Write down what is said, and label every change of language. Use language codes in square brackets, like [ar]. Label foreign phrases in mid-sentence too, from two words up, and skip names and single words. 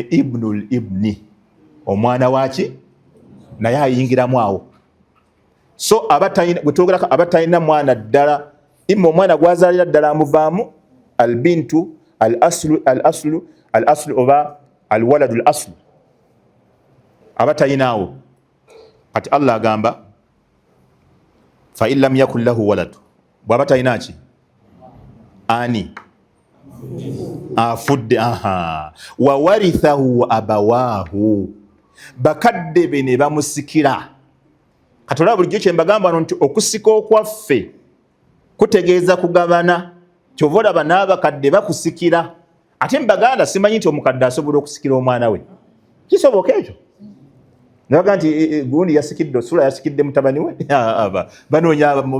[ar] ابن الابن [lg] omwana waki naye ayingiramu awo so bwetwogerako aba talina mwana ddala imma omwana gwazaalira ddala amuvaamu [ar] البنت الأصل [lg] oba [ar] الولد الأصل [lg] aba talinaawo kati Allah agamba [ar] فإن لم يكن له ولد [lg] bw'aba talina ki ani afudde [ar] وورثه أبواه [lg] bakadde be ne bamusikira kati olaba bulijjo kye mbagamba wano nti okusika okwaffe kutegeeza kugabana kyova olaba n'abakadde bakusikira ate mbaganda simanyi nti omukadde asobola okusikira omwana we kisoboka ekyo nabaga nti gundi yasikidde osula yasikidde mutabani we banoonya mu